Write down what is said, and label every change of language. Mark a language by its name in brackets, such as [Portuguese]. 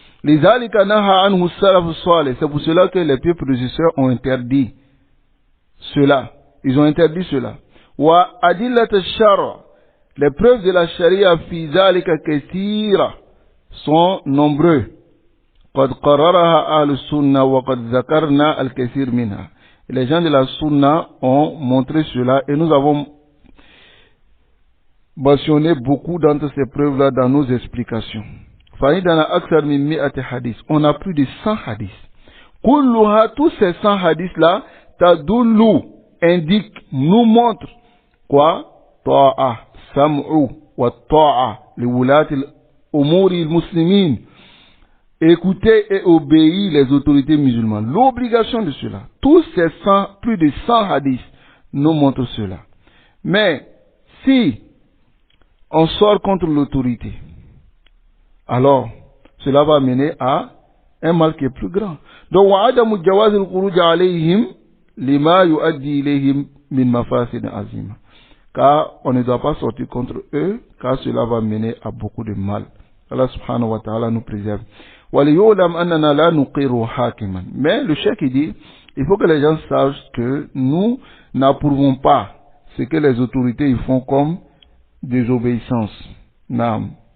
[Arabic] لِذَلِكَ نَهَى عَنْهُ السَّلَفُ الصَّالِحُ [French] C'est pour cela que les pieux prédécesseurs ont interdit cela. Ils ont interdit cela. [Arabic] وَأَدِلَّةَ الشَّرْعِ [French] Les preuves de la charia [Arabic] في ذلك كثيرة [French] sont nombreux. [Arabic] قد قررها أهل السنة وقد ذكرنا الكثير منها. [French] Les gens de la sunna ont montré cela et nous avons mentionné beaucoup d'entre ces preuves-là dans nos explications. [Arabic] فَإِنَّنَا أَكْثَرَ مِنْ 100 hadiths. [French] On a plus de 100 hadiths. [Arabic] كُلُّهَا [French] Tous ces 100 hadiths-là [Arabic] تَدُلُّ [French] indique, nous montre quoi? [Arabic] طاعة سمع والطاعة لولاة الأمور المسلمين. [French] Écouter et obéir les autorités musulmanes. L'obligation de cela. Tous ces 100, plus de 100 hadiths nous montrent cela. Mais si on sort contre l'autorité, alors cela va mener à un mal qui est plus grand. Donc, [Arabic] وعدم جواز الخروج عليهم لما يؤدي إليهم من مفاسد عظيمة. [French] Car on ne doit pas sortir contre eux, car cela va mener à beaucoup de mal. [Arabic] Allah subhanahu wa ta'ala [French] nous préserve. [Arabic] وَلِيُعْلَمْ أَنَّنَا لَا نُقِرُّ حَاكِمًا. [French] Mais le cheikh dit, il faut que les gens sachent que nous n'approuvons pas ce que les autorités ils font comme désobéissance. Naam.